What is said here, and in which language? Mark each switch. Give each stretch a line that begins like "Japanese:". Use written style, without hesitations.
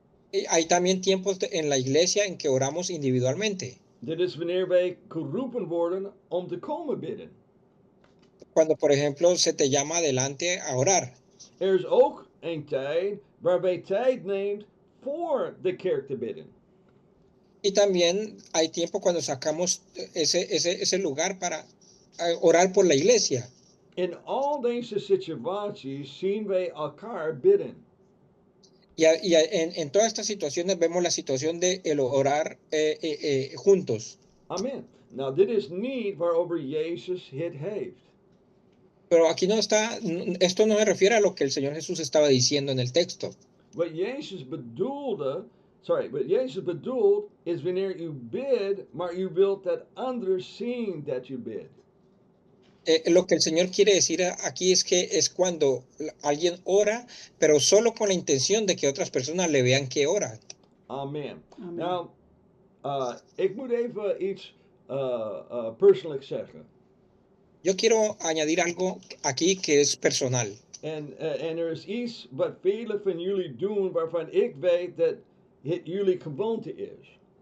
Spanish: Y hay también tiempos en la iglesia en que oramos individualmente.
Dutch: Dit is wanneer wij geroepen worden om te komen bidden.
Spanish: Cuando, por ejemplo, se te llama adelante a orar.
Dutch: Er is ook een tijd waarbij tijd neemt voor de kerk te bidden.
Spanish: Y también hay tiempo cuando sacamos ese lugar para orar por la iglesia.
Dutch: In al deze situaties zien wij elkaar bidden.
Spanish: Y en todas estas situaciones vemos la situación de el orar juntos.
Dutch: Amen. Nou, dit is niet waarover Jezus het heeft.
Spanish: Pero aquí no está, esto no se refiere a lo que el Señor Jesús estaba diciendo en el texto.
Dutch: Wat Jezus bedoelt is wanneer u bidt, maar u wilt dat anderen zien dat u bidt.
Spanish: Lo que el Señor quiere decir aquí es que es cuando alguien ora, pero solo con la intención de que otras personas le vean que ora.
Dutch: Amen. Amen. Nou, ik moet even iets persoonlijks zeggen.
Spanish: Yo quiero añadir algo aquí que es personal.
Dutch: En er is iets wat velen van jullie doen waarvan ik weet dat het jullie gewoonte is.